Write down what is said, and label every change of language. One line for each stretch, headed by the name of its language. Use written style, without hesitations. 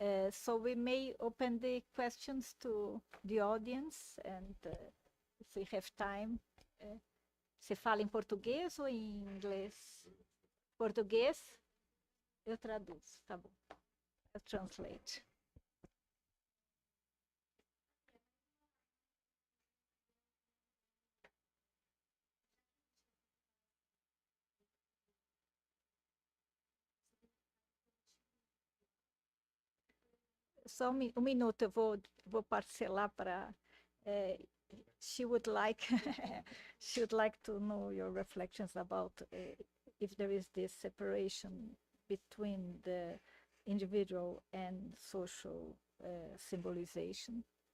English: So we may open the questions to the audience, and if we have time.
Portuguese: Você fala em português ou em inglês? Português? Eu traduzo, tá bom. Eu translate. Só um minuto, eu vou parcelar para...
English: she would like she would like to know your reflections about if there is this separation between the individual and social symbolization.